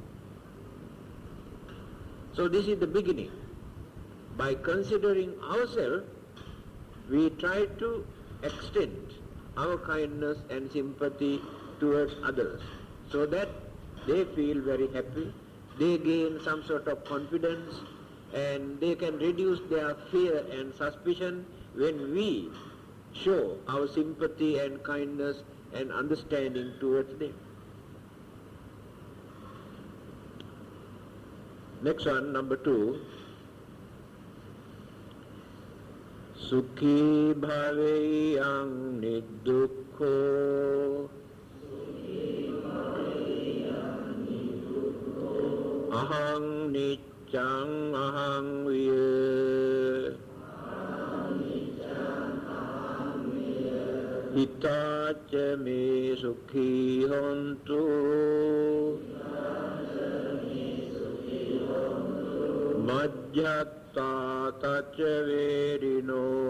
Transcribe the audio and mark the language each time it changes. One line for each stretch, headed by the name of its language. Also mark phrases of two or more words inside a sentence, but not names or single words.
English: So this is the beginning. By considering ourselves, we try to extend our kindness and sympathy towards others so that they feel very happy, they gain some sort of confidence, and they can reduce their fear and suspicion when we show our sympathy and kindness and understanding towards them. Next one, number 2.
Pali: Sukhi bhaveyang niddukho ahang niccang ahang viya hitaca me sukhi hontu Majjhatta taca verino